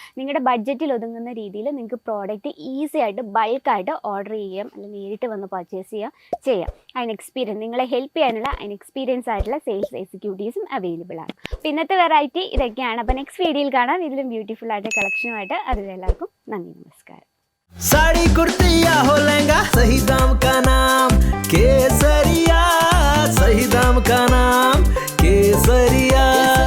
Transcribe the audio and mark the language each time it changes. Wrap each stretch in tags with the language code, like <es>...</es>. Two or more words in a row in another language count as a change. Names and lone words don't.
<ml>നിങ്ങളുടെ ബഡ്ജറ്റിൽ ഒതുങ്ങുന്ന രീതിയിൽ നിങ്ങൾക്ക്</ml> <en>product easy</en> <ml>ആയിട്ട് ബൾക്കായിട്ട് ഓർഡർ ചെയ്യാം, അല്ലെങ്കിൽ നേരിട്ട് വന്ന് പർച്ചേസ് ചെയ്യാം. അതിന് എക്സ്പീരിയൻസ് നിങ്ങളെ ഹെൽപ്പ് ചെയ്യാനുള്ള അതിന് എക്സ്പീരിയൻസ് ആയിട്ടുള്ള</ml> <en>sales executives</en> <ml>അവൈലബിൾ ആണ്. അപ്പോൾ ഇന്നത്തെ വെറൈറ്റി ഇതൊക്കെയാണ്. അപ്പോൾ</ml> <en>next video</en> <ml>കാണാം ഇതിലും ബ്യൂട്ടിഫുൾ ആയിട്ട് കളക്ഷനുമായിട്ട്. അതുവരെ എല്ലാവർക്കും നന്ദി, നമസ്കാരം.</ml> <hi>साड़ी कुर्ती या हो लहंगा, सही दाम का नाम केसरिया, सही दाम का नाम केसरिया.</hi>